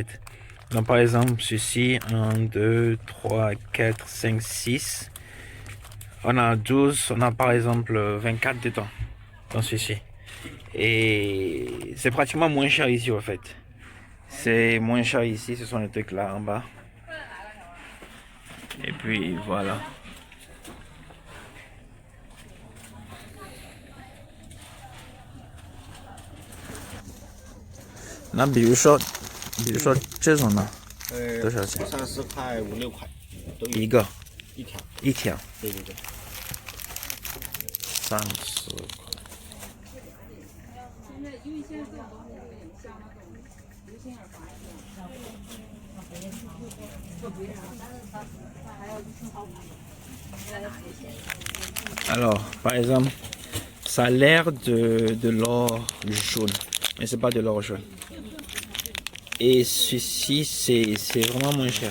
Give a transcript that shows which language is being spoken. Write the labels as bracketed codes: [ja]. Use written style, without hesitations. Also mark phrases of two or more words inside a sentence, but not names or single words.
[fr] Donc par exemple ceci, 1, 2, 3, 4, 5, 6, on a 12, on a par exemple 24 dedans dans ceci. Et c'est pratiquement moins cher ici en fait. C'est moins cher ici, ce sont les trucs là en bas. Et puis voilà. [zh] 那比如说这种呢，多少钱？30块、5、6块，一个，一条。对。 [fr] 30 块。Alors, par exemple, ça a l'air de l'or jaune, mais c'est pas de l'or jaune. Et ceci, c'est vraiment moins cher.